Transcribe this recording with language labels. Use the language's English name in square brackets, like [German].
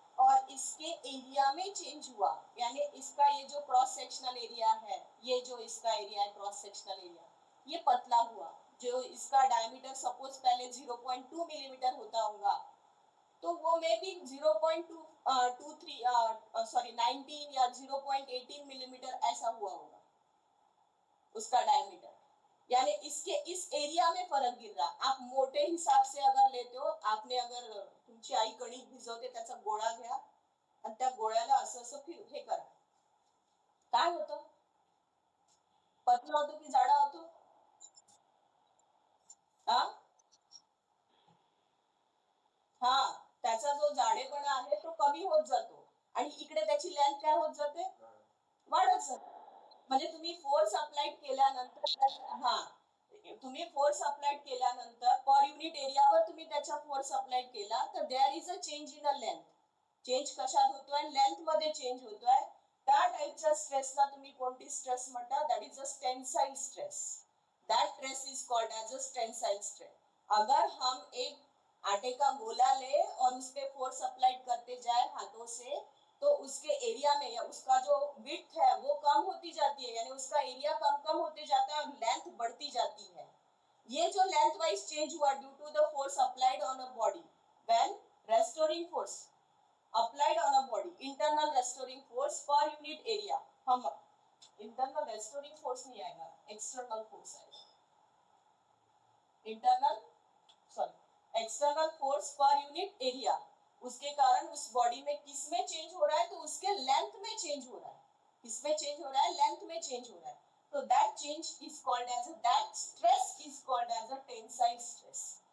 [Hindi] और इसके एरिया में चेंज हुआ, यानी इसका ये जो क्रॉस सेक्शनल एरिया है, ये जो इसका एरिया है क्रॉस सेक्शनल एरिया, ये पतला हुआ, जो इसका डायमीटर सपोज पहले 0.2 मिलीमीटर होता होगा, तो वो मे भी 0.23 सॉरी 19 या 0.18 मिलीमीटर ऐसा हुआ होगा उसका डायमीटर, यानी इसके इस एरिया में फरक गिर रहा. [Marathi] आप मोठे हिसाब से अगर लेते हो, आपने अगर तुमची आई कणिक भिजवते त्याचा गोळा घ्या आणि त्या गोळ्याला असं असं फिर हे करा, काय होतं, पतला होतो की जाडा होतो, हा हा त्याचा जो जाडेपणा आहे तो कमी होत जातो आणि इकडे त्याची लेंथ काय होत जाते, वाढत जाते. म्हणजे तुम्ही फोर्स अप्लाइड केल्यानंतर, हा तुम्ही फोर्स अप्लाइड केल्यानंतर पर युनिट एरियावर तुम्ही त्याचा फोर्स अप्लाइड केला तर there is a change in a length. Change कशात होतोय, लेंथ मध्ये चेंज होतोय. त्या टाइपच्या स्ट्रेसला तुम्ही कोणती स्ट्रेस म्हणता, that is a tensile stress. [Hindi] That stress is called as a tensile stress. अगर हम एक आटे का गोला ले और उस पे फोर्स अप्लाइड करते जाए हाथों से, तो उसके एरिया में या उसका जो विड्थ है वो कम होती जाती है, यानी उसका एरिया कम कम होते जाता है और लेंथ बढ़ती जाती है. [English] ये जो length wise change हुआ due to the force applied on a body, when restoring force applied on a body, internal restoring force per unit area. [Hindi] हम internal restoring force नहीं आएगा, external force आएगा. internal sorry external force per unit area, उसके कारण उस body में किस में चेंज हो रहा है, तो उसके लेंथ में चेंज हो रहा है. किसमें चेंज हो रहा है, लेंथ में चेंज हो रहा है. तो that change is called as a, that stress is called as a tensile stress.